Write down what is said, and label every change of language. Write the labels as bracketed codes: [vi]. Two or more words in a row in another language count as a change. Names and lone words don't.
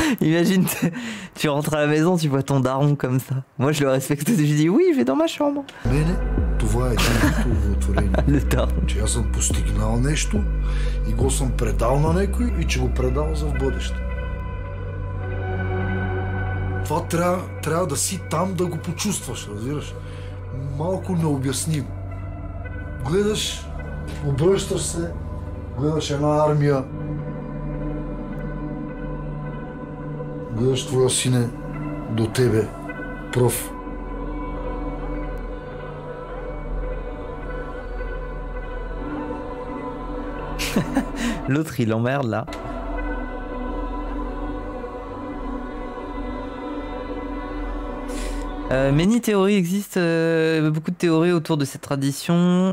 [fr] Imagine, tu rentres à la maison, tu vois ton daron comme ça. Moi, je le respecte. Je dis oui, je vais dans ma chambre. [bg] Това е неговото творение. Че аз съм постигнал нещо и го съм предал на някой и че го предал за в бъдеще. Това трябва да си там да го почувстваш, разбираш. Малко необяснимо. Гледаш, обръщаш се, гледаш една армия, гледаш твоя сине до тебе, пръв. [fr] L'autre, il emmerde là. Many théories existent, beaucoup de théories autour de cette tradition.